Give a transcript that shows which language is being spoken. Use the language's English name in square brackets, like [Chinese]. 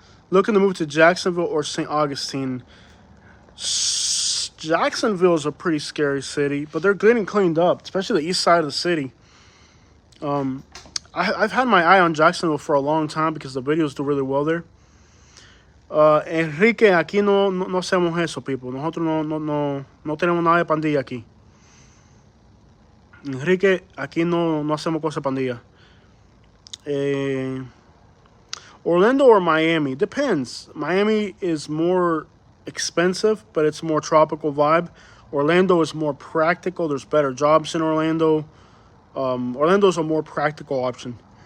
[English] Looking to move to Jacksonville or St. Augustine. Jacksonville is a pretty scary city, but they're getting cleaned up, especially the east side of the city. I've had my eye on Jacksonville for a long time because the videos do really well there. [Spanish] Enrique, aquí no hacemos eso, people. Nosotros no tenemos nada de pandilla aquí. Enrique, aquí no hacemos cosas de pandilla. [English] Orlando or Miami? Depends. Miami is more expensive, but it's more tropical vibe. Orlando is more practical. There's better jobs in Orlando. Orlando's a more practical option.